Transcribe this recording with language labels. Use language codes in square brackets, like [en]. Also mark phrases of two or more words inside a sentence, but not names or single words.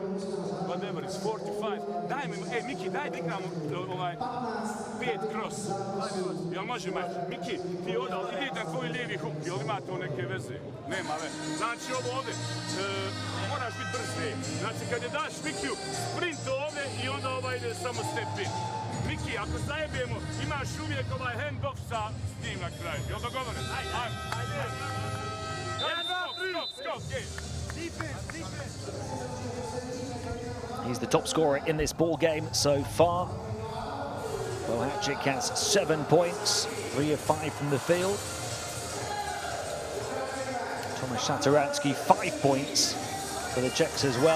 [en] Whatever, it's 45. [bs] Daj mi, Miki, daj da igramo 5 cross. Jel može mač? Miki, ti odal, idi na tvoj lijevi huk, jel ima to neke veze? Nema veze. Znači ovo ovdje, moraš biti brzi. Znači kad je daš Mikiju, sprint ovdje i onda ide samo [en] step in. [bs] Miki, ako zajebijemo, imaš uvijek hand-off sa njim na kraju. Jel dogovoren? Ajde. [en] Stop, defense. He's the top scorer in this ball game so far. BIH has 7 points, 3 of 5 from the field. Tomasz Satoransky 5 points for the Czechs as well.